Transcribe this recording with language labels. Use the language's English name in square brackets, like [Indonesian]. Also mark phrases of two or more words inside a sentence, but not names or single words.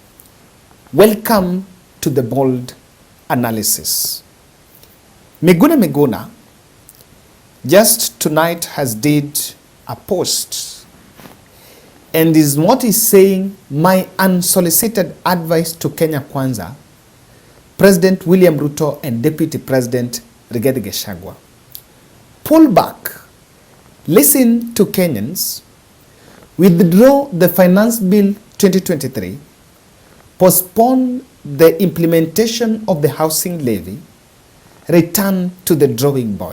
[English] Welcome to the bold analysis. Miguna just tonight has did a post, and is what is saying, my unsolicited advice to Kenya Kwanza, President William Ruto and Deputy President Rigathi Gachagua. Pull back, listen to Kenyans, withdraw the Finance Bill 2023, postpone the implementation of the housing levy, return to the drawing board.